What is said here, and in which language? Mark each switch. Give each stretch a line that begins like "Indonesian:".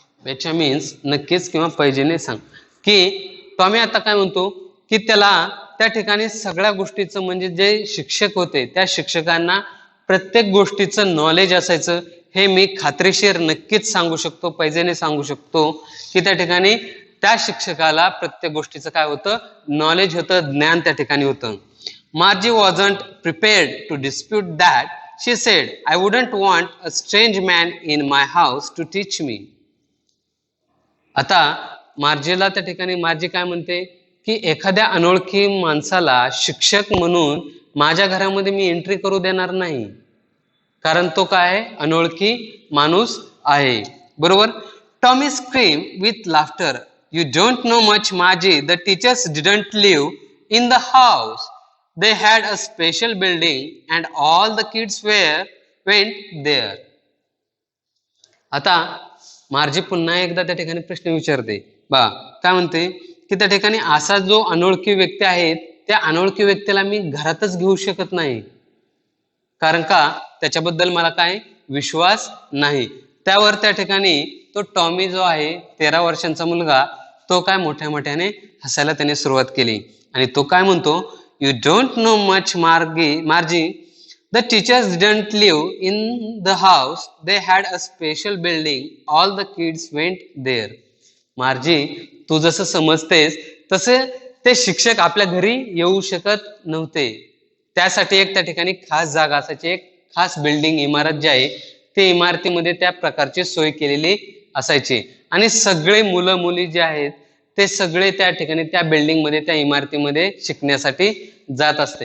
Marathi: बेचा मीन्स नक्कीच किंवा पैजेने सांग. की टॉमी आता काय म्हणतो की त्याला त्या ठिकाणी सगळ्या गोष्टीचं म्हणजे जे शिक्षक होते त्या शिक्षकांना प्रत्येक गोष्टीचं नॉलेज असायचं हे मी खात्रीशीर नक्कीच सांगू शकतो, पैजेने सांगू शकतो की त्या ठिकाणी त्या शिक्षकाला प्रत्येक गोष्टीचं काय होतं, नॉलेज होतं, ज्ञान त्या ठिकाणी होतं.
English: Margie wasn't prepared to dispute that. She said, I wouldn't want a strange man in my house to teach me.
Marathi: आता मार्जीला त्या ठिकाणी मार्जी काय म्हणते की एखाद्या अनोळखी माणसाला शिक्षक म्हणून माझ्या घरामध्ये मी एंट्री करू देणार नाही, कारण तो काय आहे, अनोळखी माणूस आहे. बरोबर.
English: Tommy scream with laughter. You don't know much Margie. The teachers didn't live in the house. They had a special building and all the kids went there.
Marathi: आता मार्जी पुन्हा एकदा त्या ठिकाणी प्रश्न विचारते. बा काय म्हणते की त्या ठिकाणी असा जो अनोळखी व्यक्ती आहे त्या अनोळखी व्यक्तीला मी घरातच घेऊ शकत नाही, कारण का त्याच्याबद्दल मला काय विश्वास नाही. त्यावर त्या ठिकाणी तो टॉमी जो आहे 13 वर्षांचा मुलगा तो काय मोठ्या मोठ्याने हसायला त्याने सुरुवात केली आणि तो काय म्हणतो,
English: You don't know much, Margie. The teachers didn't live in the house. They had a special building. All the kids went there.
Marathi: मार्जी, तू जसं समजतेस तसे ते शिक्षक आपल्या घरी येऊ शकत नव्हते. त्यासाठी एक त्या ठिकाणी खास जागा असायची, एक खास बिल्डिंग इमारत जी आहे ते इमारतीमध्ये त्या प्रकारची सोय केलेली असायची आणि सगळे मुलं मुली जे आहेत ते सगळे त्या ठिकाणी त्या बिल्डिंग मध्ये त्या इमारतीमध्ये शिकण्यासाठी जात असते.